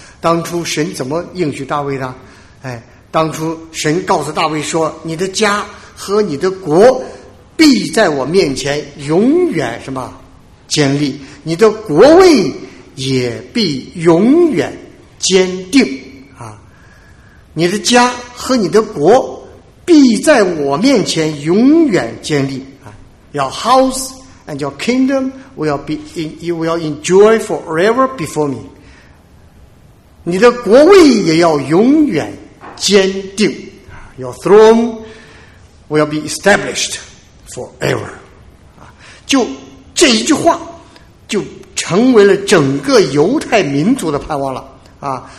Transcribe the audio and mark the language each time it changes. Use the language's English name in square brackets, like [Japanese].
[Chinese] 当初神怎么应许大卫的？哎，当初神告诉大卫说：“你的家和你的国必在我面前永远什么坚立，你的国位也必永远坚定。” 你的家和你的国必在我面前永远建立。 [English] Your house and your kingdom will enjoy forever before me. [Chinese] 你的国位也要永远坚定。 [English] Your throne will be established forever. [Chinese] 就这一句话就成为了整个犹太民族的盼望了。